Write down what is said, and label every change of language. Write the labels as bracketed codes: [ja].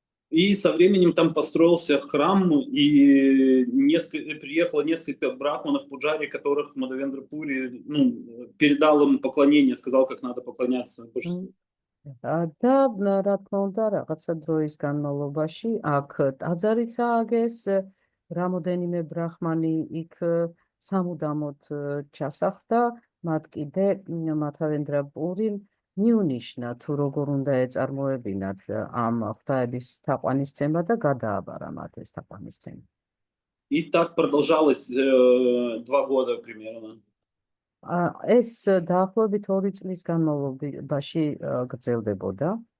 [ru] И со временем там построился храм, и приехало несколько брахманов, пуджари, которых Мадавендра Пури передал им поклонение, сказал, как надо поклоняться божеству. [ka] და რა თქმა უნდა, რაღაცა დროის განმავლობაში აქ ტაძარიც ააგეს, რამოდენიმე ბრაჰმანი იქ სამუდამოდ ჩასახდა, მათ კიდე მათავენდრა პურიმ მიუნიშნა თუ როგორ უნდა ეწარმოებინათ ამ ღვთაების თაყვანისცემა და გადააბარა მათ ეს თაყვანისცემა. [ru] И так продолжалось 2 года примерно. [ka] ეს დაახლოებით 2 წლის განმავლობაში გრძელდებოდა.